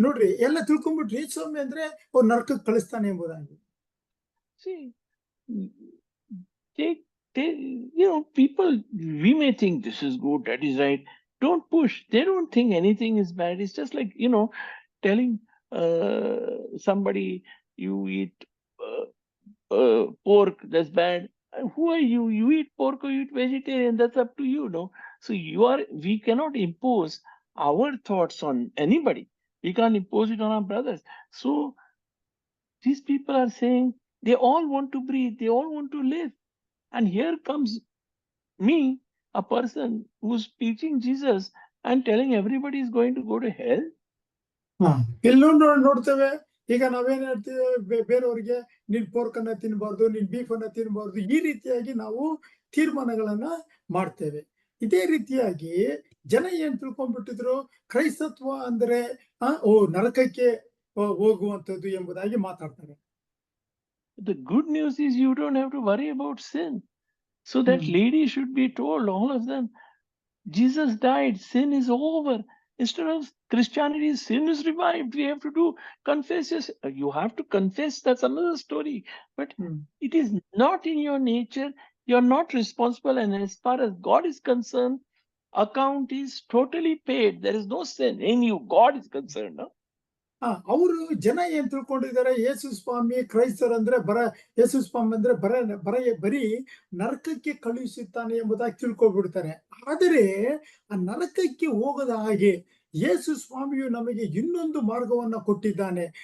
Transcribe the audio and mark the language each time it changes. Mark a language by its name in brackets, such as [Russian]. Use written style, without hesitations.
[Kannada] ನೋಡ್ರಿ ಎಲ್ಲ ತಿಳ್ಕೊಂಡ್ಬಿಟ್ರಿ ಸ್ವಾಮಿ ಅಂದ್ರೆ ಅವ್ರು ನರಕಕ್ಕೆ ಕಳಿಸ್ತಾನೆ ಎಂಬುದಾಗಿ. [English] see, they, people, we may think this is good, that is right. Don't push. They don't think anything is bad. It's just like, telling somebody you eat pork, that's bad. Who are you? You eat pork or you eat vegetarian, that's up to you, no? So we cannot impose our thoughts on anybody. We can't impose it on our brothers. So these people are saying they all want to breathe, they all want to live. And here comes me, a person who's preaching Jesus and telling everybody is going to go to hell. [Kannada] ಎಲ್ಲೊಂದು ನೋಡ್ತೇವೆ. ಈಗ ನಾವೇನ್ ಹೇಳ್ತೀವಿ, ಬೇರೆಯವ್ರಿಗೆ ನೀನ್ pork ಅನ್ನ ತಿನ್ಬಾರ್ದು, ನೀನ್ ಬೀಫ್ ಅನ್ನ ತಿನ್ಬಾರ್ದು, ಈ ರೀತಿಯಾಗಿ ನಾವು ತೀರ್ಮಾನಗಳನ್ನ ಮಾಡ್ತೇವೆ. ಇದೇ ರೀತಿಯಾಗಿ ಜನ ಏನ್ ತಿಳ್ಕೊಂಡ್ಬಿಟ್ಟಿದ್ರು, ಕ್ರೈಸ್ತತ್ವ ಅಂದ್ರೆ ನರಕಕ್ಕೆ ಹೋಗುವಂತದ್ದು ಎಂಬುದಾಗಿ ಮಾತಾಡ್ತಾರೆ. [English] The good news is you don't have to worry about sin. So that lady should be told, all of them, Jesus died, sin is over. Instead of Christianity, sin is revived. We have to confess. You have to confess, that's another story. But it is not in your nature. You're not responsible. And as far as God is concerned, account is totally paid. There is no sin in you. God is concerned. No? [Kannada] ಅವರು ಜನ ಏನ್ ತಿಳ್ಕೊಂಡಿದ್ದಾರೆ, ಯೇಸು ಸ್ವಾಮಿ ಕ್ರೈಸ್ತರಂದ್ರೆ ಯೇಸು ಸ್ವಾಮಿ ಅಂದ್ರೆ ಬರೀ ನರಕಕ್ಕೆ ಕಳುಹಿಸುತ್ತಾನೆ ಎಂಬುದಾಗಿ ತಿಳ್ಕೊಬಿಡ್ತಾರೆ. ಆದರೆ ಆ ನರಕಕ್ಕೆ ಹೋಗದ ಹಾಗೆ ಯೇಸು ಸ್ವಾಮಿಯು ನಮಗೆ ಇನ್ನೊಂದು ಮಾರ್ಗವನ್ನ ಕೊಟ್ಟಿದ್ದಾನೆ.